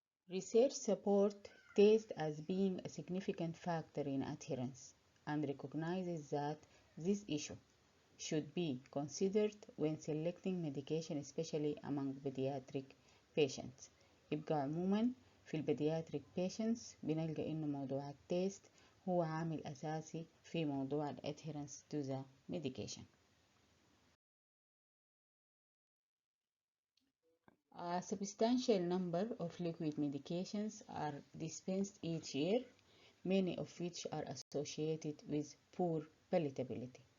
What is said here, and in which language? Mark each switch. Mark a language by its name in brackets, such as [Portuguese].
[English] Research support taste as being a significant factor in adherence and recognizes that this issue should be considered when selecting medication especially among pediatric patients. [Arabic] يبقى عموما في البediatric patients بنلقى إنه موضوع التيست هو عامل أساسي في موضوع [English] adherence to the medication. A substantial number of liquid medications are dispensed each year, many of which are associated with poor palatability.